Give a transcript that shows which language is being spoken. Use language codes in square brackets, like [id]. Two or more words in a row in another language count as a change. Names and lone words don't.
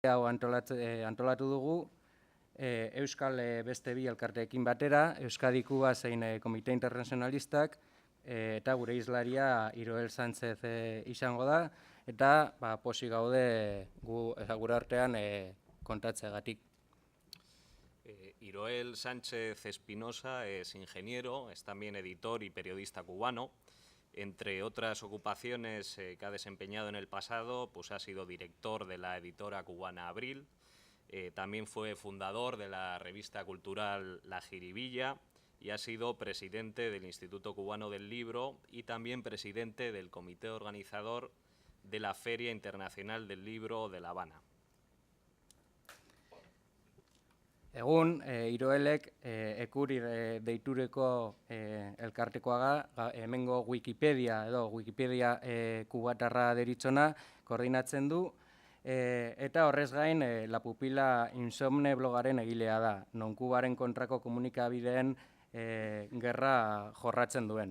[eu] hau antolatu dugu, Euskal beste bi elkarteekin batera, Euskadi Kuba zein Komite Internazionalistak, eta gure hizlaria Iroel Sánchez izango da, eta posi gaude gure artean kontatzeagatik. [es] Iroel Sánchez Espinosa es ingeniero, es también editor y periodista cubano. Entre otras ocupaciones que ha desempeñado en el pasado, pues ha sido director de la editora cubana Abril, también fue fundador de la revista cultural La Jiribilla y ha sido presidente del Instituto Cubano del Libro y también presidente del comité organizador de la Feria Internacional del Libro de La Habana. [eu] Egun, Iroelek ekuri deitureko elkartekoa hemengo Wikipedia edo Wikipedia kubatarra deritzona koordinatzen du, eta horrez gain La Pupila Insomne blogaren egilea da, non Kubaren kontrako komunikabideen gerra jorratzen duen.